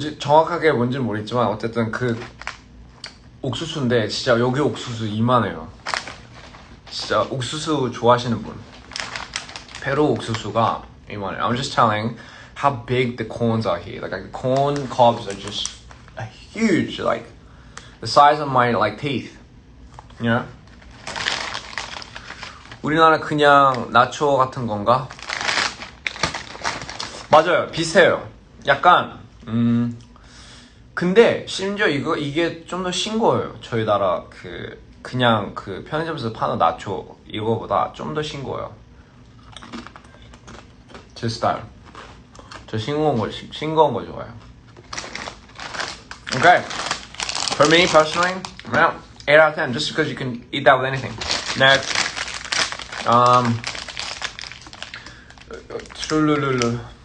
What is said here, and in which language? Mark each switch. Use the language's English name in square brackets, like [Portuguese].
[Korean] 정확하게 뭔지는 모르겠지만 어쨌든 그 옥수수인데 진짜 여기 옥수수 이만해요. 진짜 옥수수 좋아하시는 분, 페루 옥수수가 이만해요. [English] I'm just telling how big the corns are here. Like the corn cobs are just huge, like the size of my like teeth. You know? [Korean] 우리나라 그냥 나초 같은 건가? 맞아요. 비슷해요. 약간 근데 심지어 이게 좀 더 싱거워요. 저희 나라 그냥 그 편의점에서 파는 나초 이거보다 좀 더 싱거워요. 제 스타일. 저 싱거운 거 좋아해요. [English] Okay. For me personally, well, 8 out of 10, just because you can eat that with anything. Next, 트룰루루.